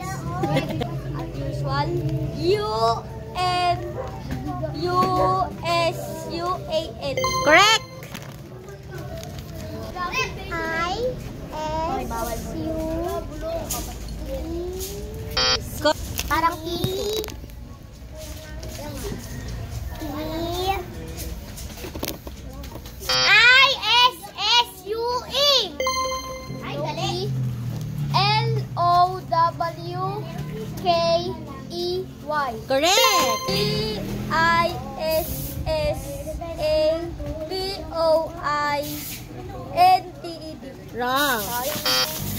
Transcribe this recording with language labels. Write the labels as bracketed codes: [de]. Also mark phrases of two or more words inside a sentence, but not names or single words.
[en] Usual. U-N-U-S-U-A-N. Correct. I-S-U. [tl] Parang E. [en] I-S-S-U-E. [tl] Ay, dali. [en] L-O-W-K-E-Y. Correct. E-I-S-S-A-B-O-I-N-T-E-D. Wrong. [tl] Sayang.